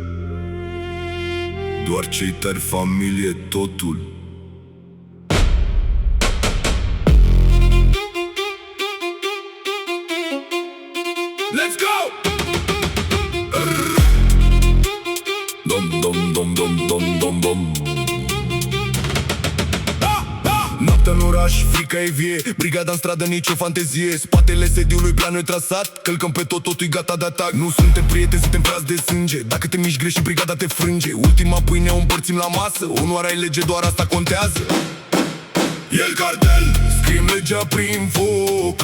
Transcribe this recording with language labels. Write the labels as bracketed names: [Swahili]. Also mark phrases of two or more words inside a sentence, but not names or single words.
[Romanian] Doar cei tari, familie, totul. [English] Let's go! Dom, dom, dom, dom, dom, dom, dom. [Romanian] Noaptea în oraș, frica e vie. Brigada în stradă, nicio fantezie. Spatele sediului, planul e trasat. Călcăm pe tot, totul e gata de atac. Nu suntem prieteni, suntem frați de sânge. Dacă te miști greșit, brigada te frânge. Ultima pâine o împărțim la masă. Onoarea e lege, doar asta contează. El Cartel, scriem legea prin foc.